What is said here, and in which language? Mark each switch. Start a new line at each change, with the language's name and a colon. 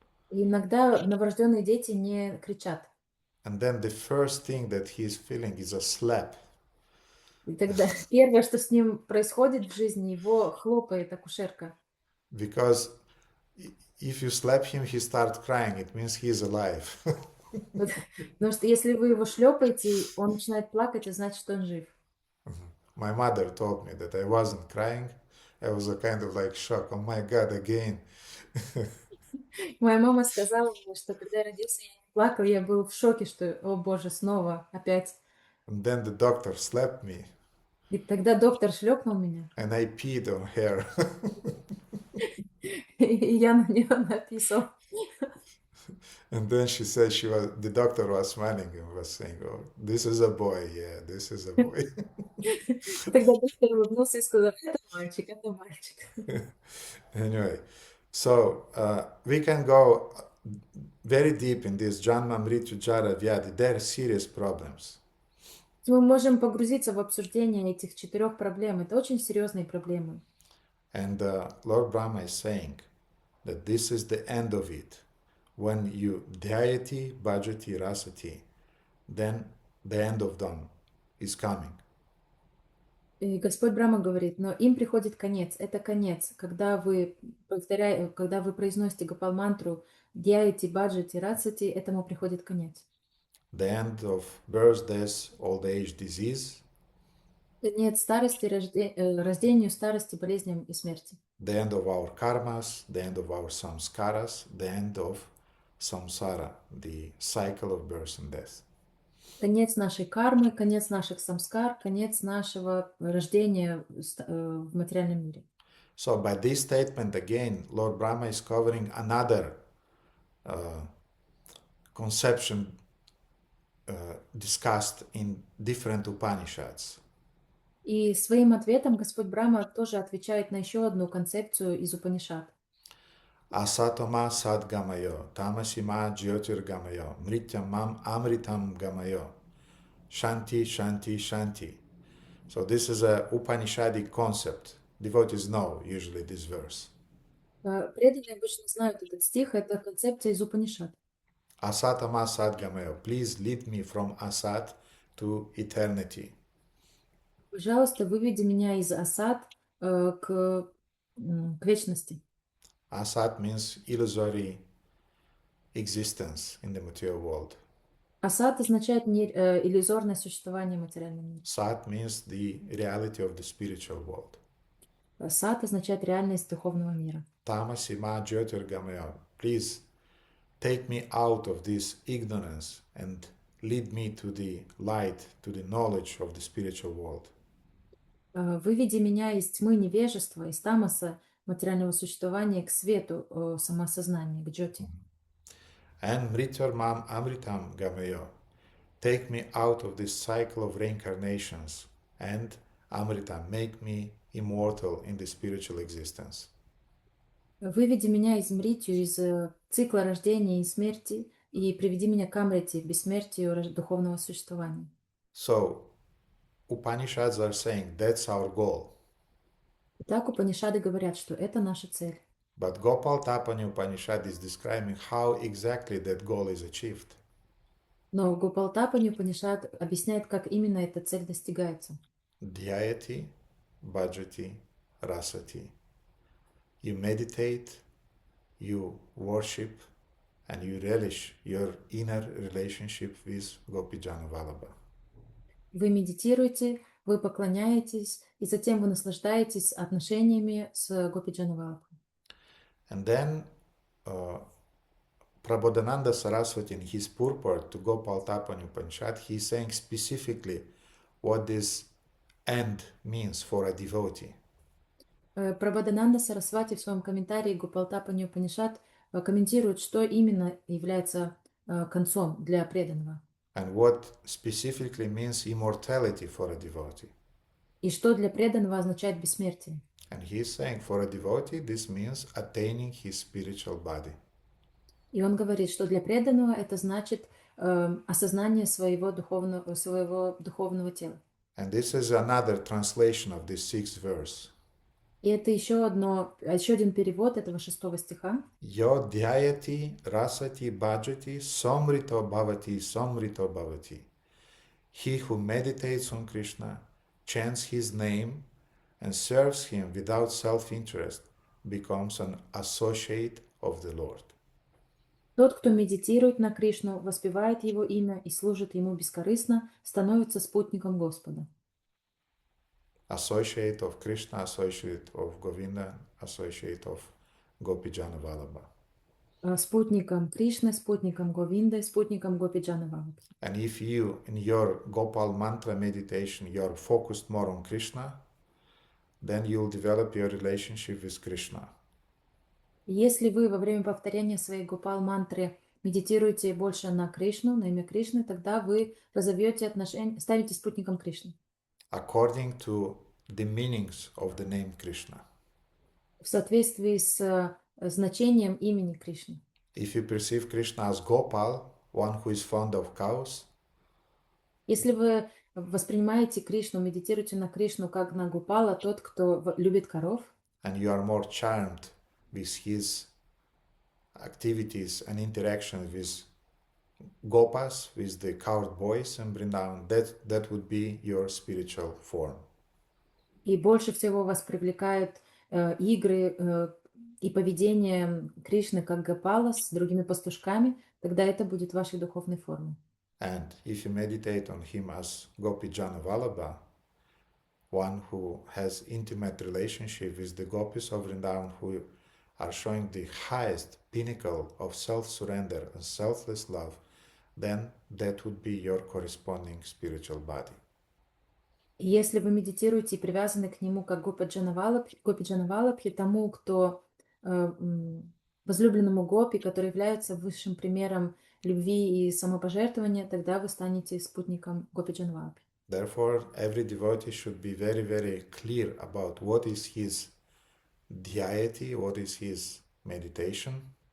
Russian: И иногда новорожденные дети не кричат.
English: And then the first thing that he is feeling is a slap.
Russian: И тогда первое, что с ним происходит в жизни, его хлопает акушерка.
English: Because if you slap him, he starts crying. It means he is alive.
Russian: Потому что если вы его шлепаете, он начинает плакать, это значит, что он жив.
English: My mother told me that I wasn't crying. I was a kind of like shock. Oh my God, again.
Russian: Моя мама сказала мне, что когда я родился, я не плакал, я был в шоке, что, о боже, снова, опять.
English: And then the doctor slapped me.
Russian: И тогда доктор шлепнул меня.
English: And I peed on her.
Russian: И я на нее написал.
English: And then she said the doctor was smiling and was saying, oh, this is a boy. Yeah, this is a boy.
Russian: Тогда доктор улыбнулся и сказал, это мальчик, это мальчик.
English: Anyway, so we can go very deep in this
Sanskrit: Janma Mrityu Jara Vyadi.
English: There are serious problems.
Russian: Мы можем погрузиться в обсуждение этих 4 проблем. Это очень серьезные проблемы.
English: And Lord Brahma is saying that this is the end of it. When you
Sanskrit: dhyati, bhajati, rasati,
English: then the end of them is coming.
Russian: И Господь Брахма говорит, но им приходит конец. Это конец. Когда вы произносите Гопал-мантру
Sanskrit: Дьяйти, Баджати, Рацати,
Russian: этому приходит конец.
English: The end of birth, death, old age, disease.
Russian: Конец старости, рождению, старости, болезням и смерти.
English: The end of our karmas, the end of our samskaras, the end of samsara, the cycle of birth and death.
Russian: Конец нашей кармы, конец наших самскар, конец нашего рождения в материальном мире.
English: So by this statement again, Lord Brahma is covering another conception discussed in different Upanishads.
Russian: И своим ответом Господь Брахма тоже отвечает на еще одну концепцию из Упанишад.
Sanskrit: Asatoma sadgamayo, tamasima jyotirgamayo, mrityam mam amritam gamayo, shanti, shanti, shanti.
English: So this is a Upanishadic concept. Devotees know usually this verse.
Russian: Преданные обычно знают этот стих, это концепция из Упанишад.
Sanskrit: Asatama sadgamayo,
English: please lead me from asat to eternity.
Russian: Пожалуйста, выведи меня из асад к вечности.
English: Asat means illusory existence in the material world.
Russian: Асад означает иллюзорное существование в материальном мире.
English: Sat means the reality of the spiritual world.
Russian: Сат означает реальность духовного мира.
Sanskrit: Tamasima jyotirgamayo,
English: please take me out of this ignorance and lead me to the light, to the knowledge of the spiritual world.
Russian: Выведи меня из тьмы невежества, из тамаса материального существования к свету самоосознания, к джоти.
English: And
Sanskrit: mrityar mam amritam gamayo,
English: take me out of this cycle of reincarnations and amritam, make me immortal in the spiritual existence.
Russian: Выведи меня из мритью, из цикла рождения и смерти, и приведи меня к амрити, бессмертию духовного существования.
English: So, Upanishads are saying that's our goal.
Russian: Итак, Упанишады говорят, что это наша цель.
English: But Gopal Tapani Upanishad is describing how exactly that goal is achieved.
Russian: Но Гопалтапани Упанишад объясняет, как именно эта цель достигается.
Sanskrit: Dhyayati, bhajati, rasati.
English: You meditate, you worship, and you relish your inner relationship with Gopijana Vallabha.
Russian: Вы медитируете, вы поклоняетесь, и затем вы наслаждаетесь отношениями с Гопиджана Валабхой.
English: And then Prabodhananda Saraswati, in his purport to Gopal Tapani Upanishad, he is saying specifically what this end means for a devotee.
Russian: Прабодхананда Сарасвати в своем комментарии Гопалтапани Упанишад комментирует, что именно является концом для преданного.
English: And what specifically means immortality for a devotee.
Russian: И что для преданного означает бессмертие.
English: And he is saying for a devotee this means attaining his spiritual body.
Russian: И он говорит, что для преданного это значит осознание своего духовного тела.
English: And this is another translation of this 6th verse.
Russian: И это еще один перевод этого 6 стиха.
Sanskrit: Yo dhyayati rasati bhajati samrito bhavati samrito bhavati.
English: He who meditates on Krishna, chants his name, and serves him without self-interest becomes an associate of the Lord.
Russian: Тот, кто медитирует на Кришну, воспевает его имя и служит ему бескорыстно, становится спутником Господа.
English: Associate of Krishna, associate of Govinda, associate of Gopijana Vallabha.
Russian: Спутником Кришны, спутником Говинды, спутником Гопиджана Валабхи.
English: And if you, in your Gopal mantra meditation, you're focused more on Krishna, then you'll develop your relationship with Krishna.
Russian: Если вы во время повторения своей Гопал-мантры медитируете больше на Кришну, на имя Кришны, тогда вы разовьете отношения, станете спутником Кришны.
English: According to the meanings of the name Krishna.
Russian: В соответствии с значением имени Кришны.
English: If you perceive Krishna as Gopal, one who is fond of cows,
Russian: Если вы воспринимаете Кришну, медитируете на Кришну как на Гопала, тот, кто любит коров,
English: and you are more charmed with his activities and interactions with Gopas, with the cowherd boys in Vrindavan, that would be your spiritual form.
Russian: и больше всего вас привлекают игры и поведение Кришны как Гопала с другими пастушками, тогда это будет вашей духовной формой.
English: And if you meditate on him as Gopi Jana Vallabha, one who has intimate relationship with the gopis of Vrindavan, who are showing the highest pinnacle of self-surrender and selfless love, then that would be your corresponding spiritual body.
Russian: И если вы медитируете и привязаны к нему как Гопи Джанавалабхи, тому, кто возлюбленному Гопи, который является высшим примером любви и самопожертвования, тогда вы станете спутником Гопи Джанавалабхи.
English: Therefore, every devotee should be very, very clear about what is his deity, what is his meditation.